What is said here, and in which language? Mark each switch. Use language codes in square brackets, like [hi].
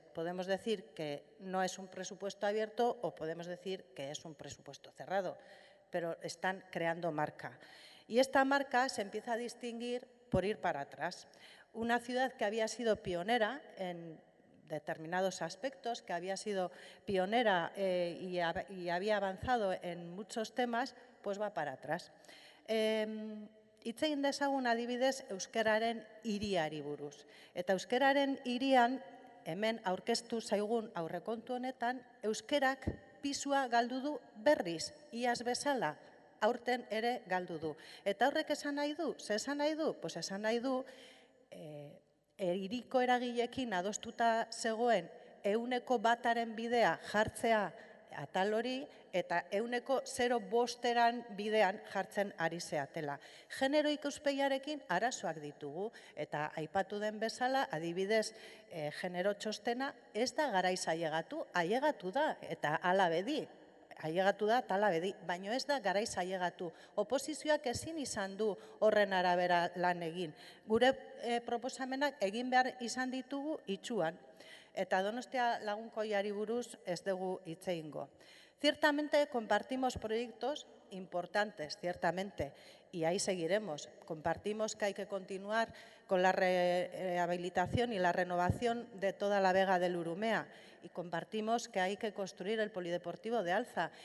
[es] Podemos decir que no es un presupuesto abierto o podemos decir que es un presupuesto cerrado, pero están creando marca. Y esta marca se empieza a distinguir por ir para atrás. Una ciudad que había sido pionera en determinados aspectos, que había sido pionera y había avanzado en muchos temas, pues va para atrás. [eu] Hitz egin dezagun adibidez euskararen hiriari buruz. Eta euskararen hirian, hemen aurkeztu zaigun aurrekontu honetan, euskarak pisua galdu du berriz, iaz bezala, aurten ere galdu du. Eta horrek esan nahi du? Ze esan nahi du? [es] Pues [eu] esan nahi du, hiriko eragileekin adostuta zegoen 100% bidea jartzea atal hori eta 0,5 bidean jartzen ari zeatela. Genero ikuspegiarekin arazoak ditugu eta aipatu den bezala, adibidez, genero txostena ez da garaiz ailegatu da eta hala bedi. Ailegatu da eta hala bedi, baina ez da garaiz ailegatu. Oposizioak ezin izan du horren arabera lan egin. Gure proposamenak egin behar izan ditugu itxuan. Eta Donostia lagunkoiari buruz ez dugu hitz egingo. [es] Ciertamente compartimos proyectos importantes, ciertamente, y ahí seguiremos. Compartimos que hay que continuar con la rehabilitación y la renovación de toda la vega del Urumea y compartimos que hay que construir el polideportivo de Alza.